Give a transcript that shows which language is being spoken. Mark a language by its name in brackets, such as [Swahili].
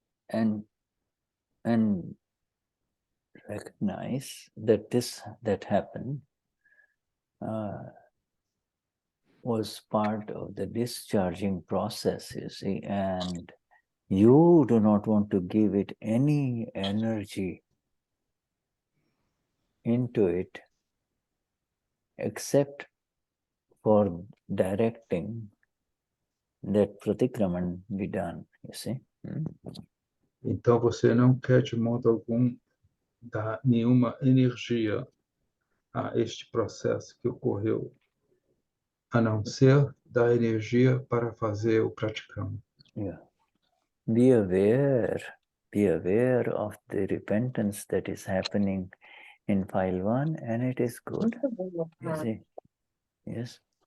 [English] And recognize that that happened was part of the discharging process, you see, and you do not want to give it any energy into it except for directing that pratikraman be done, you see. [Portuguese] Então, você não quer, de modo algum, dar nenhuma energia a este processo que ocorreu, a não ser dar energia para fazer o praticam. [English] Yeah. Be aware of the repentance that is happening in file 1, and it is good. You see? Yes.